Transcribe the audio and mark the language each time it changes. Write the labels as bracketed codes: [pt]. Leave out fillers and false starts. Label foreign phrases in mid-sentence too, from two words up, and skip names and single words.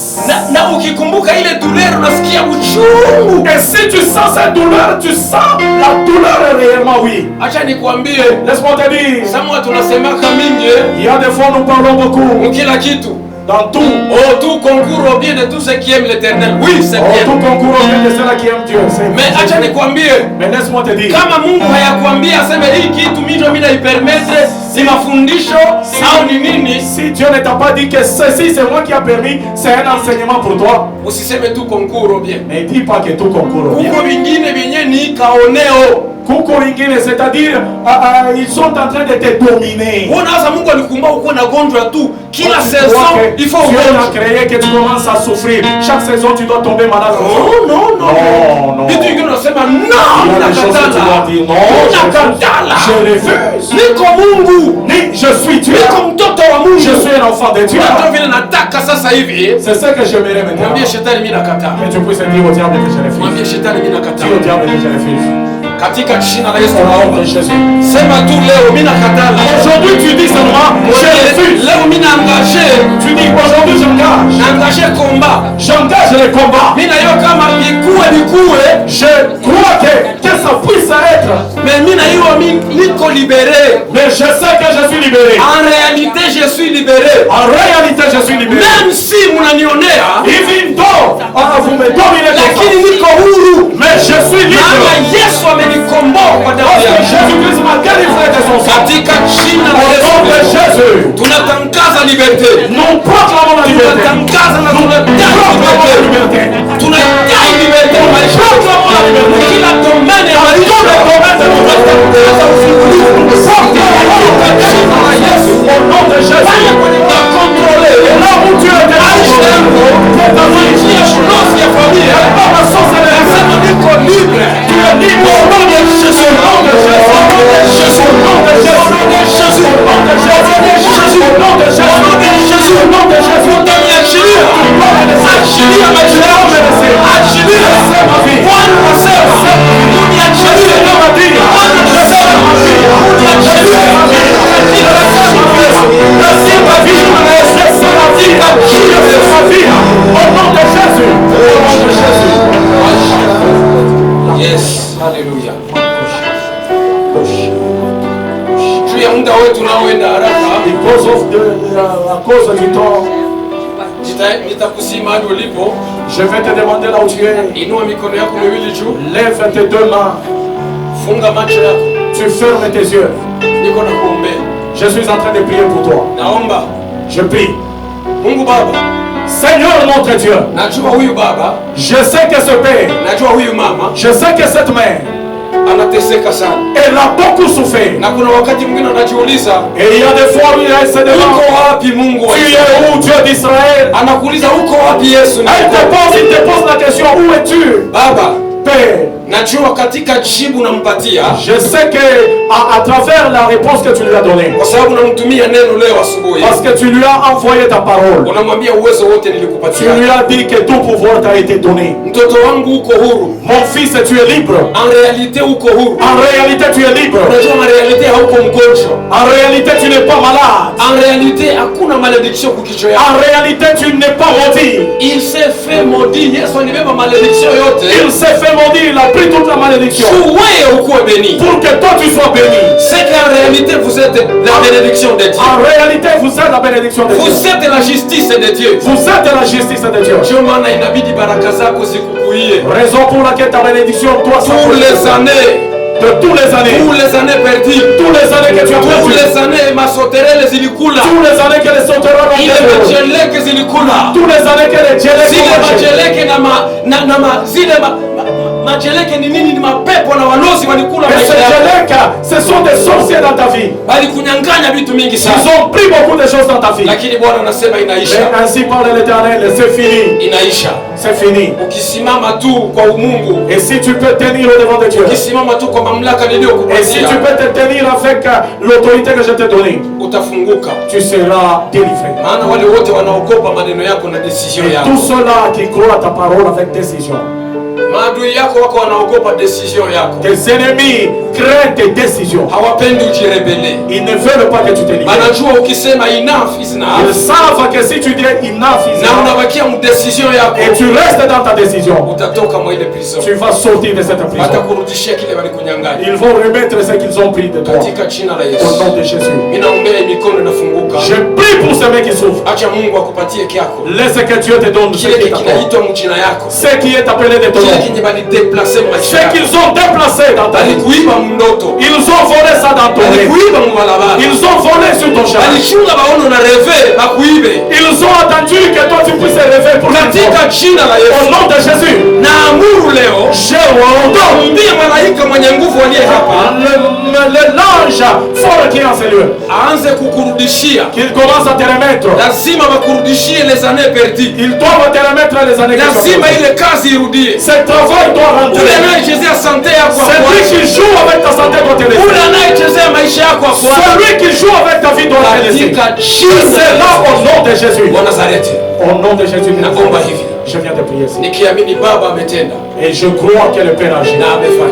[fr] Et si tu sens cette douleur, tu sens la douleur réellement, oui. Laisse-moi te dire, il y a des fois nous parlons beaucoup. Dans tout. Oh, tout concourt au bien de tous ceux qui aiment l'Éternel. Oui, c'est bien. Tout concourt au bien de ceux qui aiment Dieu. [sw] Mais acha nikwambie. [fr] Mais laisse-moi te dire. [sw] Kama Mungu hayakwambia aseme hii kitu mimi mimi naipermettre si mafundisho au ni nini? [fr] Si Dieu ne t'a pas dit que ceci c'est moi qui a permis, c'est un enseignement pour toi. [sw] Usiseme [fr] tout concourt au bien. Ne dis pas que tout concourt au bien. [sw] Kuko vingine vyenye ni kaoneo. Kuko vingine, [fr] c'est-à-dire ils sont en train de te dominer. [sw] Unaanza Mungu alikumba uko na gonjwa tu. [fr] Kila saison il faut Dieu a créé que tu commences à souffrir. Chaque saison tu dois tomber malade. Non. Et tu dois dire non. Je refuse. [sw] Niko Mungu. [fr] Je suis Dieu. [sw] Niko mtoto wa Mungu. [fr] Je suis un enfant de Dieu. C'est ce que j'aimerais maintenant. [sw] Mwambie shetani mimi nakataa. [fr] Que tu puisses dire au diable que je refuse. [sw] Mwambie shetani mimi nakataa. [fr] Dis au diable que je refuse. [sw] Katika jina la Yesu naomba sema tu leo mimi nakataa. [fr] Aujourd'hui tu dis seulement je refuse. [sw] Leo mimi naengage. [fr] Tu dis aujourd'hui j'engage. [sw] Naengage combat. [fr] J'engage le combat. [sw] Mimi nayo kama bikuwe. [fr] Je crois que ça puisse être. [sw] Mais mimi nayo niko libéré. [fr] Mais je sais que je suis libéré. En réalité je suis libéré. En réalité je suis libéré. [sw] Même si mnanionea. [en] Even though [fr] vous me dominez. [sw] Lakini niko huru. [fr] Mais je suis libre. [sw] Yesu [fr] enfants. [sw] katika jina la [fr] Au nom de [sw] Yesu [fr] Jésus. [sw] tunatangaza liberté, [fr] Nous proclamons la liberté. [sw] tunatangaza na [fr] Proclamons la liberté. [sw] tunadai liberté kwa maisha yetu. Kila domaine ya maisha tunatangaza ufungulivu katika jina la Yesu. [fr] Au nom de Jésus. [sw] Na contrôler [fr] Là où tu es [sw] maisha yangu kwa njia fulani ya familia, nasema niko libre. [fr] tu es libre au nom de Jésus. Au nom de Jésus. Au nom de Jésus. Au nom de Jésus. Au nom de Jésus. Au nom de Jésus. Au nom de Jésus. Au nom de Jésus. [sw] Utaniachilia, achilia maisha yangu, achilia [fr] ma vie. [sw] Bwana anasema uniachilie [fr] ma vie. [sw] Bwana anasema uniachilie [fr] ma vie. Au nom de Jésus. Au nom de Jésus. [sw] Yes, haleluya. Juu ya muda wetu unaoenda haraka, [en] Because of [fr] à cause du temps, [sw] nitakusima hadi ulipo. [fr] je vais te demander là où tu es. [sw] Inua mikono yako miwili juu, [fr] Lève tes deux mains. [sw] funga macho yako, [fr] Tu fermes tes yeux. [sw] niko na kuombea. [fr] Je suis en train de prier pour toi. [sw] Naomba [fr] Je prie. [sw] Mungu Baba, [fr] Seigneur notre Dieu, [sw] najua huyu baba, [fr] je sais que ce père, [sw] najua huyu mama [fr] je sais que cette mère, [sw] anateseka sana, [fr] elle a beaucoup souffert. [sw] na kuna wakati mwingine anajiuliza [fr] Et il y a des fois où elle se demande, [sw] uko wapi Mungu wa [fr] tu [sw] Israeli? [fr] es où Dieu d'Israël? [sw] Anakuuliza uko wapi Yesu? [fr] Il te pose la question, où es-tu? [sw] Baba, [fr] Père, [sw] najua katika jibu nampatia, [fr] je sais que à travers la réponse que tu lui as donnée, [sw] kwa sababu namtumia neno leo asubuhi, [fr] parce que tu lui as envoyé ta parole, [sw] unamwambia uwezo wote [fr] tu [sw] nilikupatia. [fr] lui as dit que tout pouvoir t'a été donné. [sw] Mtoto wangu uko huru, [fr] Mon fils, tu es libre. en réalité [sw] uko huru. [fr] En réalité, tu es libre. [sw] Unajua [fr] en réalité [sw] hauko mgonjwa, [fr] En réalité, tu n'es pas malade. en réalité [sw] hakuna malédiction kwa kichwa yako. [fr] En réalité, tu n'es pas maudit. Il s'est fait maudit. [sw] Yesu alibeba malédiction yote [fr] Il s'est fait maudit, il a pris toute la malédiction. [sw] wewe ukuwe béni. [fr] Pour que toi tu sois béni. C'est qu'en réalité vous êtes la bénédiction de Dieu. En réalité, vous êtes la bénédiction de Dieu. Vous êtes la justice de Dieu. Vous êtes la justice de Dieu. [sw] Ndio maana inabidi baraka zako zikukuie [fr] Raison pour laquelle ta bénédiction doit pour les années, de tous les années. pour les années perdues, Tous les années que tu as pour perdu. les années [sw] masoterele zilikula, [fr] Tous les années que les sauterelles ont [sw] ile [fr] perdu. [sw] majeleke zilikula, [fr] Tous les années que les djelleks [sw] zile [fr] ont mangé. [sw] majeleke zile majeleke ni nini? Ni mapepo na walozi walikula [fr] Et [sw] maisha [fr] ces [sw] yako, [fr] djelleks, ce sont des sorciers dans ta vie. [sw] walikunyang'anya vitu mingi [fr] Ils [sw] sana, [fr] ont pris beaucoup de choses dans ta vie. [sw] lakini Bwana anasema inaisha, [fr] Mais ainsi parle l'Éternel, c'est fini. [sw] inaisha. [fr] C'est fini. [sw] Ukisimama tu kwa umungu, [fr] Et si tu peux tenir au devant de Dieu, [sw] ukisimama tu kwa mamlaka [fr] et si [sw] niliyokupatia, [fr] tu peux te tenir avec l'autorité que je t'ai donnée, [sw] utafunguka. [fr] tu seras délivré. [sw] Maana wale wote wanaogopa maneno yako na decision [fr] Et [sw] yako, [fr] tous ceux-là qui croient à ta parole avec décision, [sw] maadui yako wako wanaogopa decision yako, [fr] tes ennemis craignent tes décisions. [sw] hawapendi ujirebele. [fr] Ils ne veulent pas que tu te libères. [sw] Wanajua ukisema [en] enough is [fr] Ils [en] enough [fr] savent que si tu dis [en] enough is [sw] na [en] enough, [sw] unabakia mu decision yako, [fr] et tu restes dans ta décision, [sw] utatoka mwa ile prison, [fr] tu vas sortir de cette prison. [sw] watakurudishia kile walikunyang'anya [fr] Ils vont remettre ce qu'ils ont pris de toi. [sw] katika jina la [fr] Au [sw] Yesu. [fr] nom de Jésus. [sw] Ninaombea mikono inafunguka. [fr] Je prie pour ceux qui souffrent. [sw] Acha Mungu akupatie kyako, [fr] Laisse que Dieu te donne ce [sw] kile [fr] qui est à toi. [sw] kinaitwa mjina yako, [fr] Ce qui est appelé de ton [sw] kile [fr] nom. [sw] kinye balideplace maisha [fr] Ce [sw] yako, [fr] qu'ils ont déplacé dans ta vie. [sw] balikuiba mndoto, [fr] Ils ont volé ça dans ton rêve. [sw] balikuiba mubalabala, [fr] Ils ont volé sur ton chemin. [sw] balichunga baono na reve bakuibe. [fr] Ils ont attendu que toi tu puisses rêver pour une fois. [sw] Katika jina la [fr] Au [sw] Yesu [fr] nom de Jésus, [sw] naamuru leo, [fr] j'ai ordonné [sw] mwambie malaika mwenye nguvu aliye hapa [fr] l'ange fort qui est en ces lieux, [sw] aanze kukurudishia. [fr] qu'il commence à te remettre. [sw] Lazima bakurudishie [fr] les années perdues, Ils doivent te remettre les années que tu as [sw] lazima [fr] perdues. [sw] ile kazi irudie. [fr] Ce travail doit [sw] Ule [fr] rentrer. [sw] anayechezea sante yako [fr] Celui [sw] akwache, [fr] qui joue avec ta santé doit te laisser. [sw] ule anayechezea maisha yako akwache, [fr] Celui qui joue avec ta vie doit te laisser. [sw] katika jina [fr] C'est là au nom de Jésus. [sw] wa Nazareti. [fr] Au nom de Jésus, [sw] Naomba hivi [fr] je viens de prier ici. [sw] nikiamini Baba ametenda [fr] Et je crois que le Père agit. [sw] na amefanya.